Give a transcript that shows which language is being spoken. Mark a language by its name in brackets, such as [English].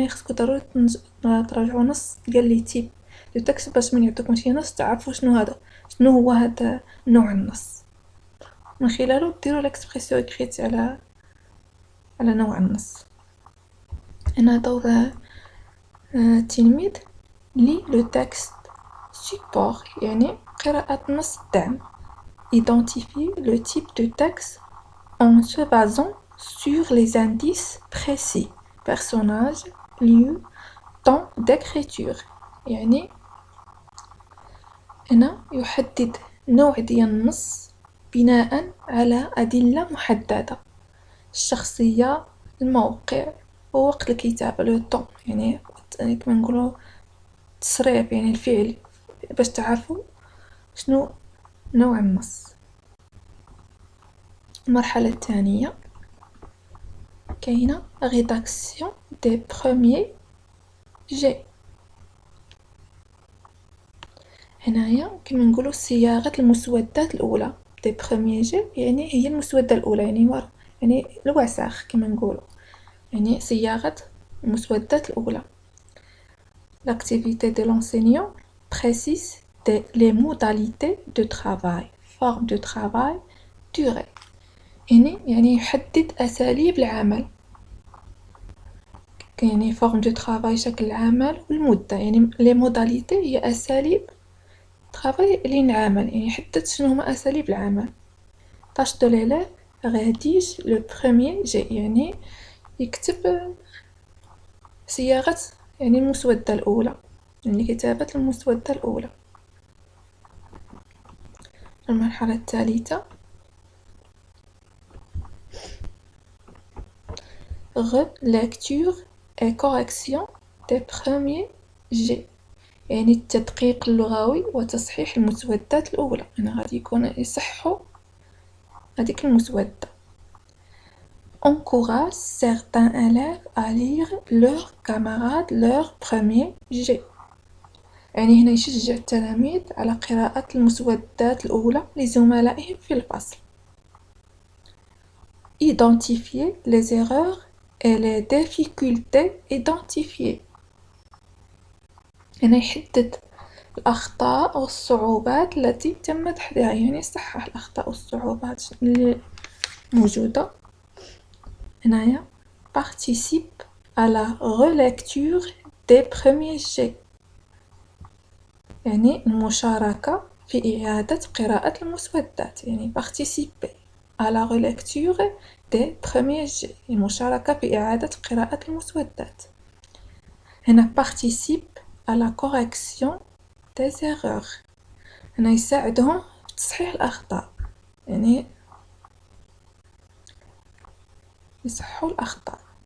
[Arabic] هنا خصكم ضروري تراجعوا نص ديال لي تيب دو تكست باش من يعطوكم شي نص تعرفوا شنو هو هذا نوع النص، من خلاله ديروا ليكسبرسيون إكريت على نوع النص. هنا دور التلميذ لي لو تكست سيبور، قراءة نص الدعم. [French] identifier le type de texte en se basant sur les indices précis, personnages, lieux, temps d'écriture. [Arabic] هنا يحدد نوع ديال النص بناء على أدلة محددة، الشخصية، الموقع، ووقت الكتابة، لو طون، كما نقولوا التصريف، الفعل، باش تعرفوا شنو نوع النص. المرحلة الثانية كاينة [French] rédaction des premiers jets. [Arabic] هنايا كما نقولوا صياغة المسودات الأولى، [French] des premiers jets [Arabic] هي المسودة الأولى، الوساخ كما نقولوا، صياغة المسودات الأولى. [French] L'activité de l'enseignant précise les modalités de travail, forme de travail, durée. [Arabic] يحدد أساليب العمل، [French] forme de travail [Arabic] شكل العمل، والمدة، [French] les modalités [Arabic] هي أساليب travail اللي نعمل، يحدد شنو هما أساليب العمل. [French] tâche de l'élève rédige le premier jet، [Arabic] يكتب صياغة المسودة الأولى، كتابة المسودة الأولى. المرحلة الثالثة [French] relecture et correction des premiers jets، [Arabic] التدقيق اللغوي وتصحيح المسودات الأولى. غادي يكون يصححوا هذيك المسودة. [French] encourage certains élèves à lire leurs camarades leur premier jet، [Arabic] هنا يشجع التلاميذ على قراءة المسودات الأولى لزملائهم في الفصل. [French] identifier les erreurs et les difficultés identifiées. [Arabic] هنا يحدد الأخطاء والصعوبات التي تم تحديدها، يعني يصحح الأخطاء والصعوبات اللي موجودة. هنايا [French] participe à la relecture des premiers jets، [Arabic] يعني المشاركة في إعادة قراءة المسودات، يعني [French] participer à la relecture des premiers jets، [Arabic] المشاركة في إعادة قراءة المسودات. هنا [French] participe à la correction des erreurs، [Arabic] هنا يساعدهم في تصحيح الأخطاء، يعني يصححوا الأخطاء.